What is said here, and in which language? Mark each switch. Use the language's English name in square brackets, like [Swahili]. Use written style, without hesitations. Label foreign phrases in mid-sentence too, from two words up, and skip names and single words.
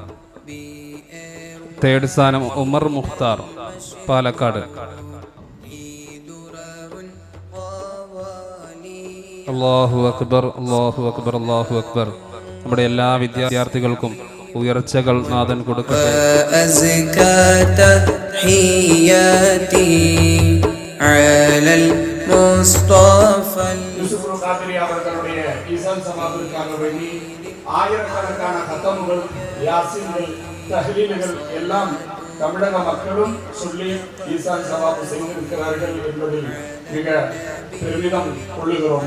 [Malayalam] തേർഡ് സ്ഥാനം ഉമർ മുഖ്താർ, പാലക്കാട്. [Arabic] الله أكبر، الله أكبر، الله أكبر. [Malayalam] നമ്മുടെ എല്ലാ വിദ്യാർത്ഥികൾക്കും ഉയർച്ചകൾ നാഥൻ കൊടുക്കട്ടെ. [Tamil] ஆயிரக்கணக்கான கதமுகள், யாசின்கள், தஹ்லீல்கள் எல்லாம் தமிழக மக்களும் சொல்லி ஈசான் சவாபு செய்திருக்கிறார்கள் என்பதில் மிக பெருமிதம் கொள்ளுகிறோம்.